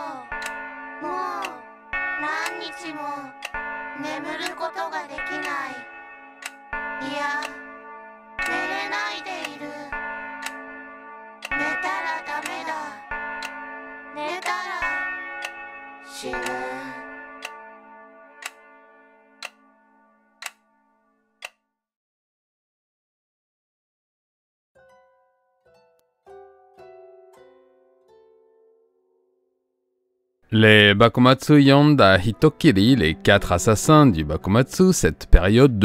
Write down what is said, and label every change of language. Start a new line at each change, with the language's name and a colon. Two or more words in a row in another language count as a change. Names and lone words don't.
Japanese: もう何日も眠ることができない。いや、寝れないでいる。寝たらダメだ。寝たら死ぬ。
French: Les Bakumatsu Yonda Hitokiri, les 4 assassins du Bakumatsu, cette période